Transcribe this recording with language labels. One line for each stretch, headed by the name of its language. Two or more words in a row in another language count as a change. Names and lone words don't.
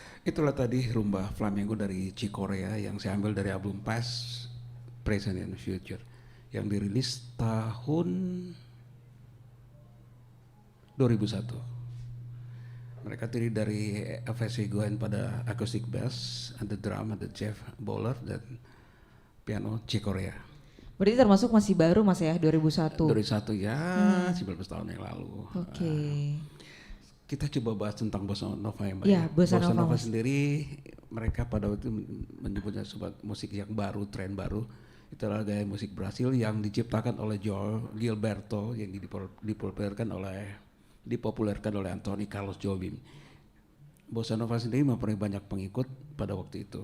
Indonesian: Itulah tadi rumba flamenco dari Cikorea yang saya ambil dari album Past, Present and Future yang dirilis tahun 2001. Mereka terdiri dari F.S. Goen pada
English: acoustic bass,
Indonesian: ada drum, ada Jeff Bowler dan piano Cikorea. Berarti termasuk masih baru Mas ya 2001. 2001 ya, 19 tahun yang lalu. Oke. Kita coba bahas tentang bossa nova ya Mbak. Iya, bossa nova, Mas. Sendiri mereka pada waktu itu menyebutnya sebagai musik yang baru, tren baru. Itu adalah gaya musik Brasil yang diciptakan oleh João Gilberto yang dipopulerkan oleh Antônio Carlos Jobim. Bossa nova sendiri mempunyai banyak pengikut pada waktu itu.